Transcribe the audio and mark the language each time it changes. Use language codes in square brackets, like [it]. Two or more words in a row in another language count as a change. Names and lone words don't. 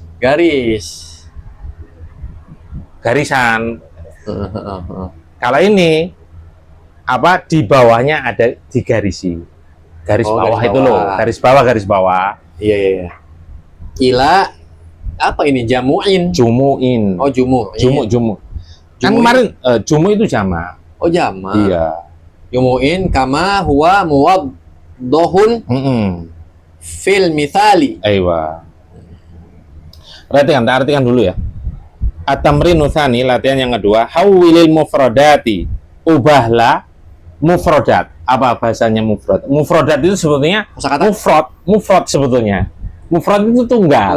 [id] Garis. garisan. Kalau ini apa di bawahnya ada digarisi. Garis Oh, bawah garis itu loh, bawah. garis bawah. Iya. Ila apa ini? Jamuin. Jumuin. Oh, jumu. Jumu. Kan Jumuin. kemarin jumu itu jamak. Oh, jama. Iya. [ar] جموع كما هو موضح في المثال. [id] Aywa. Artikan dulu ya. [ar] التمرين الثاني, [id] latihan yang kedua, [ar] حول المفردات. [id] Ubahlah mufradat. Apa bahasanya mufrad? Mufradat itu sebetulnya Kosakata mufrad sebetulnya. Mufrad itu tunggal.